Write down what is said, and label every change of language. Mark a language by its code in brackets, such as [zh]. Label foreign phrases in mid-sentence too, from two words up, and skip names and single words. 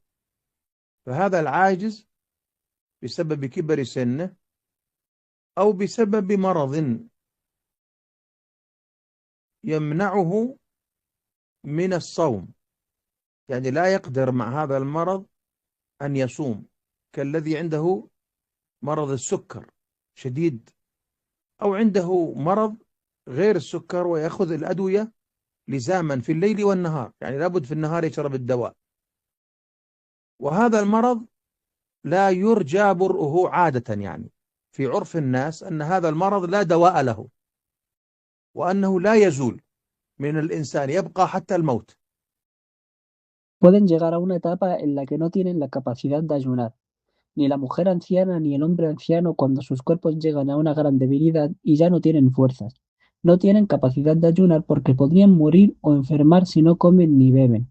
[ar] فهذا العاجز بسبب كبر سنه أو بسبب مرض يمنعه من الصوم، يعني لا يقدر مع هذا المرض أن يصوم، كالذي عنده مرض السكر شديد أو عنده مرض غير السكر ويأخذ الأدوية لزاما في الليل والنهار، يعني لابد في النهار يشرب الدواء. وهذا المرض لا يرجى برؤه عادة، يعني في عرف الناس أن هذا المرض لا دواء له وأنه لا يزول من الإنسان، يبقى حتى الموت. [es] Pueden llegar a una etapa en la que no tienen la capacidad de ayunar, ni la mujer anciana ni el hombre anciano cuando sus cuerpos llegan a una gran debilidad y ya no tienen fuerzas. No tienen capacidad de ayunar porque podrían morir o enfermar si no comen ni beben.